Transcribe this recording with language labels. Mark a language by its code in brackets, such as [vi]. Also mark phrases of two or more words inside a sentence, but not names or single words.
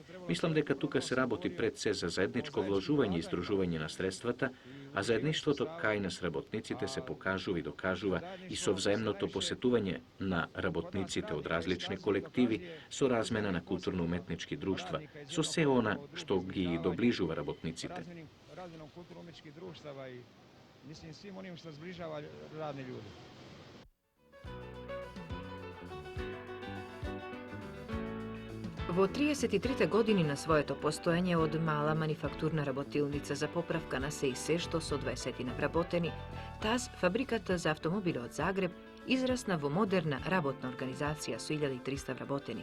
[mk] Мислам дека тука се работи пред се за заедничко вложување и издружување на средствата, а заедништвото кај нас работниците се покажува и докажува и со взаемното посетување на работниците од различни колективи, со размена на културно-уметнички друштва, со се она што ги доближува работниците. [hr] Mislim, svim onim što zbližava radne ljude. [mk] Во 33 години на своето постоење од мала манифактурна работилница за поправка на се и се што со 20 вработени, ТАЗ, фабриката за автомобили од Загреб, израсна во модерна работна организација со 1300 вработени.